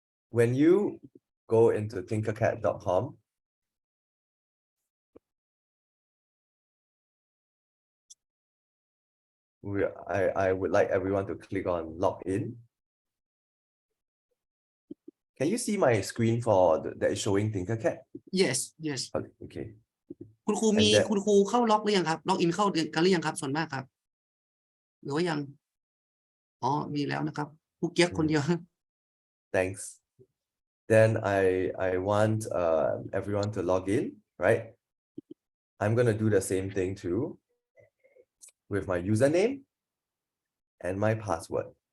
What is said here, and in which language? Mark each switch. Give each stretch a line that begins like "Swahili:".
English: When you go into tinkercad.com, I would like everyone to click on login. Can you see my screen that is showing TinkerCAD? Yes. Okay.
Thai: คุณครูเข้าล็อกหรือยังครับล็อกอินเข้ากันหรือยังครับส่วนมากครับหรือว่ายังอ๋อมีแล้วนะครับครูเกียกคนเดียว
English: Thanks. Then I want everyone to log in, right? I'm gonna do the same thing too with my username and my password.